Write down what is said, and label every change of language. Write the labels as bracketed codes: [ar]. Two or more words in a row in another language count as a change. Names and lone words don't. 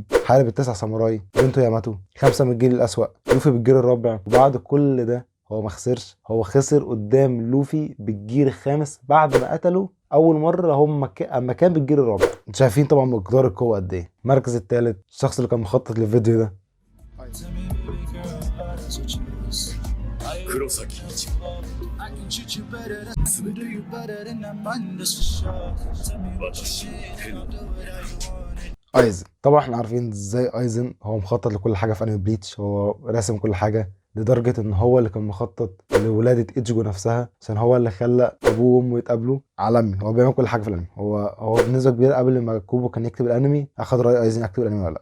[ar] حارب التسع ساموراي، بنته ياماتو، 5 من الجيل الاسوأ، لوفي بالجيل الرابع، وبعد كل ده هو ما خسرش. هو خسر قدام لوفي بالجيل الخامس بعد ما قتله اول مره اما كان بالجيل الرابع. انتوا شايفين طبعا مقدار القوه قد ايه. المركز الثالث الشخص اللي كان مخطط للفيديو ده [ja] 黒崎一護全て私の手の [ar] ايزن. طبعا احنا عارفين ازاي ايزن هو مخطط لكل حاجه في انمي بليتش، هو راسم كل حاجه لدرجه ان هو اللي كان مخطط لولاده ايتشيجو نفسها، عشان هو اللي خلى ابوه وامه يتقابلوا. عالمي، هو بيعمل كل حاجه في الانمي. هو بنسبه كبيره قبل ما كوبو كان يكتب الانمي اخد راي ايزن يكتب الانمي ولا لا.